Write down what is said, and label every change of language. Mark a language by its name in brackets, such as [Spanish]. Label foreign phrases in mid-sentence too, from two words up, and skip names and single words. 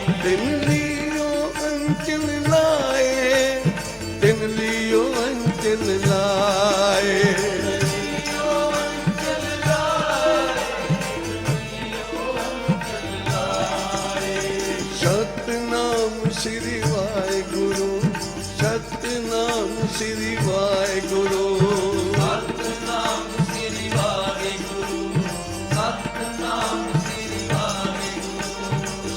[Punjabi] ਤਿਨ ਲਿਓ ਅੰਚਲ ਲਾਏ, ਤਿਨ ਲਿਓ ਅੰਚਲ ਲਾਏ। ਸਤਨਾਮ ਸ੍ਰੀ ਵਾਹਿਗੁਰੂ, ਸਤਨਾਮ ਸ੍ਰੀ ਵਾਹਿਗੁਰੂ। ਸਤਨਾਮ ਸ੍ਰੀ ਵਾਹਿਗੁਰੂ, ਸਤਨਾਮ ਸ੍ਰੀ ਵਾਹਿਗੁਰੂ।